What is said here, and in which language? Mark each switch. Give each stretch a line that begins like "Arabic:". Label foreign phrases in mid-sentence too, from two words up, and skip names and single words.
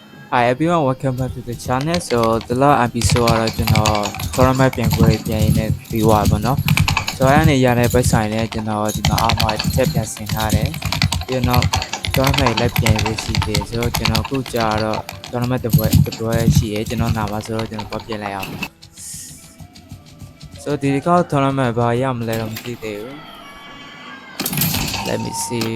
English: Hi everyone, welcome back to the channel. So the last episode
Burmese: ကတော့ကျွန်တော် tournament ပြန်ပွဲပြန်ရင်းနဲ့ပြီးသွားပါတော့။ So အဲ့ဒီရတဲ့ပတ်ဆိုင်နဲ့ကျွန်တော်ဒီမှာအားမတစ်ချက်ပြန်ဆင်ထားတယ်။ပြီးတော့ tournament လည်းပြန်ရရှိသေးတယ်ဆိုတော့ကျွန်တော်အခုကြာတော့ tournament တစ်ပွဲရှိရကျွန်တော်နာမှာဆိုတော့ကျွန်တော်ပြန်လိုက်အောင်။ So ဒီကောက် tournament ဘာရမလဲတော့မသိသေးဘူး။
English: Let me see.